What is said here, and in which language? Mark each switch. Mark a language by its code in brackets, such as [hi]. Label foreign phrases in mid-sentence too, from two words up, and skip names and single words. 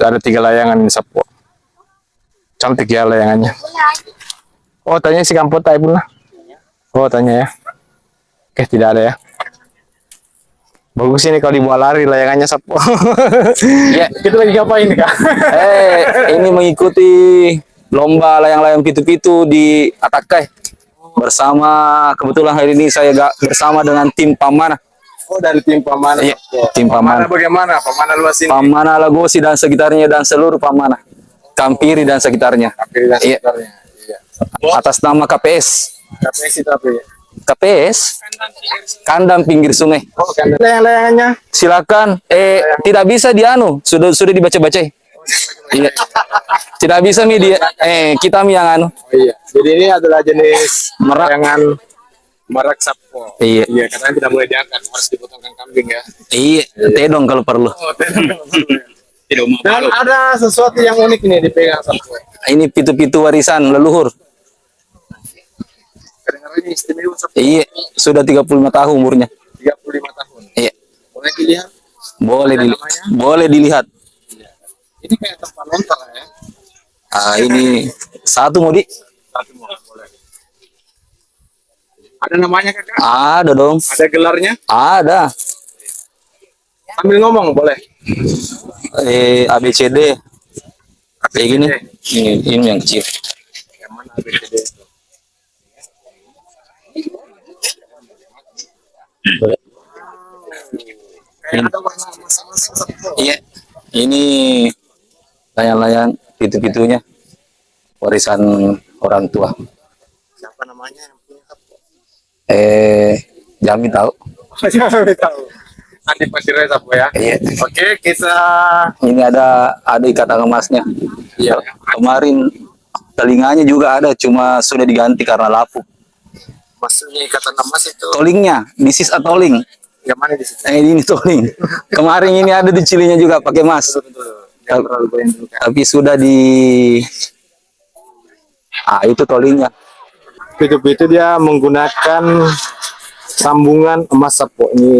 [id] Ada 3 layangan ini Sapo. Cantik ya layangannya. Oh, tanya si Kampot tadi pun lah. Oh, tanya ya. Oke, tidak ada ya. Bagus ini kalau dibawa lari layangannya Sapo. Ya. Kita lagi ngapain Kak? Ini mengikuti lomba layang-layang pitu-pitu di Atakai. Bersama, kebetulan hari ini saya bersama dengan tim Pamana. Oh, dari tim Pamana. Iya, Sapo. tim Pamana. Bagaimana? Pamana luas ini. Pamana Lagosi dan sekitarnya dan seluruh Pamana. Kampiri dan sekitarnya. Kampiri dan Iya. sekitarnya. Iya. Atas nama KPS. KPS itu apa ya? KPS kandang pinggir sungai. Oh, kan layangannya. Silakan. Tidak bisa sudah dibaca-baca. Iya. Tidak bisa dia. Kita yang Oh iya. Jadi ini adalah jenis Merak. layangan merak Sapo. Iya. Iya, katanya tidak boleh diangkat, harus dipotongkan kambing ya. Iya, tedong kalau perlu. Oh, dan ada sesuatu yang unik ini dipegang Sapo. Ini pitu-pitu warisan leluhur. Kadang-kadang ini istimewa Sapo. Iya, sudah 35 tahun umurnya. 35 tahun. Iya. Boleh dilihat. Boleh dilihat. Ini kayak tempat lontar ya. Ini satu Modi. Satu mau boleh. Ada namanya Kakak? Ada dong. Ada gelarnya? Ada. Sambil ngomong boleh. ABCD. Kayak gini. Ini yang kecil. Yang mana ABCD itu? Kayak ada warna emas-emas Sapo. Iya. Ini layang-layang pitu-pitunya warisan orang tua. Siapa namanya yang punya Sapo? Jami tahu. Jangan tahu. Andi Pasirnya Sapo ya. Iya. Oke, kita Ini ada ikatan emasnya. Iya. Kemarin telinganya juga ada, cuma sudah diganti karena lapuk. maksudnya ikatan emas itu Tolingnya, [en] this is a tolling. [id] yang mana di situ? Ini tolling. Kemarin ini ada di cilinya juga pakai emas. Jangan terlalu goyang dulu kan. Tapi sudah itu tollingnya. Itu dia menggunakan sambungan emas Sapo ini.